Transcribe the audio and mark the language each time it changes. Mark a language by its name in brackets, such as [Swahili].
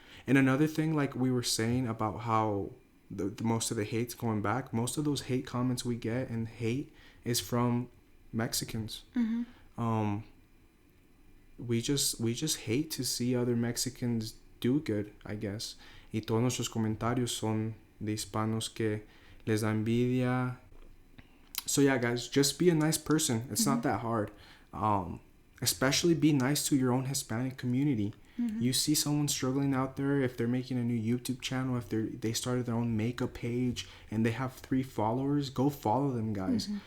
[English] And another thing, like we were saying about how the most of the hate's going back, most of those hate comments we get and hate is from Mexicans. We just hate to see other Mexicans do good, I guess. [Spanish] Y todos nuestros comentarios son de hispanos que les da envidia. [English] So yeah, guys, just be a nice person. It's not that hard. Especially be nice to your own Hispanic community. You see someone struggling out there, if they're making a new YouTube channel, if they started their own makeup page and they have 3 followers, go follow them, guys.